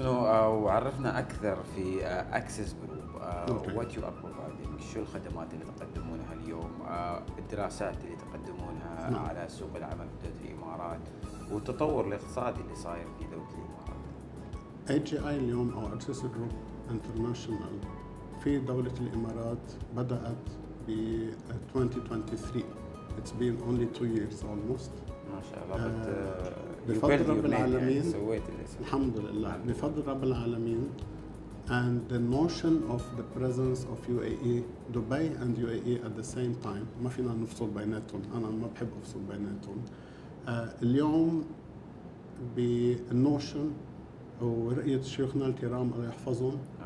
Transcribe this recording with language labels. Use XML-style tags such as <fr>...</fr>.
<ar>وعرفنا أكثر في أكسس جروب.</ar> <en>What you are providing،</en> <ar>شو الخدمات اللي تقدمونها اليوم، الدراسات اللي تقدمونها على سوق العمل في دولة الإمارات، والتطور الاقتصادي اللي صاير في دولة الإمارات. AGI اليوم أو أكسس جروب انترناشونال في دولة الإمارات بدأت ب 2023.</ar> <en>It's been only 2 years almost.</en> <ar>ما شاء الله. بفضل رب العالمين سويت الحمد لله بفضل رب العالمين.</ar> <en>And the notion of the presence of UAE, Dubai and UAE at the same time،</en> <ar>ما فينا نفصل بيناتهم، أنا ما بحب أفصل بيناتهم. اليوم بالنوشن ورؤية شيوخنا الكرام الله يحفظهم.</ar>